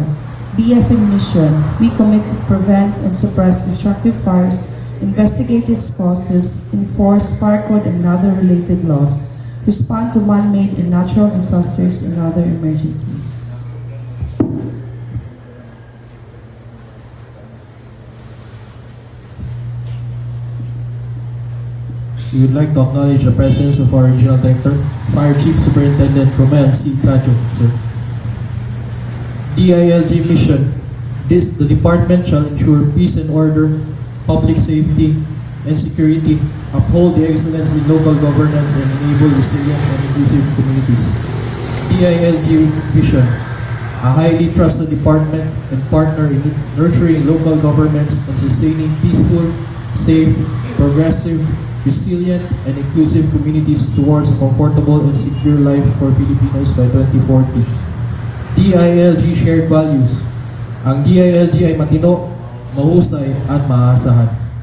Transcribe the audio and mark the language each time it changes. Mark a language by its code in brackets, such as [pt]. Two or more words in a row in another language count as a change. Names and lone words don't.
[en] BFM Mission, we commit to prevent and suppress destructive fires, investigate its causes, enforce fire code and other related laws, respond to man-made and natural disasters and other emergencies. We would like to acknowledge the presence of our Regional Director, Fire Chief Superintendent Romel C. Trajo, sir. DILG Mission. The department shall ensure peace and order, public safety, and security, uphold the excellence in local governance, and enable resilient and inclusive communities. DILG Vision. A highly trusted department and partner in nurturing local governments and sustaining peaceful, safe, progressive, resilient, and inclusive communities towards a comfortable and secure life for Filipinos by 2040. DILG shared values. [tl] Ang DILG ay matino, mahusay, at maaasahan.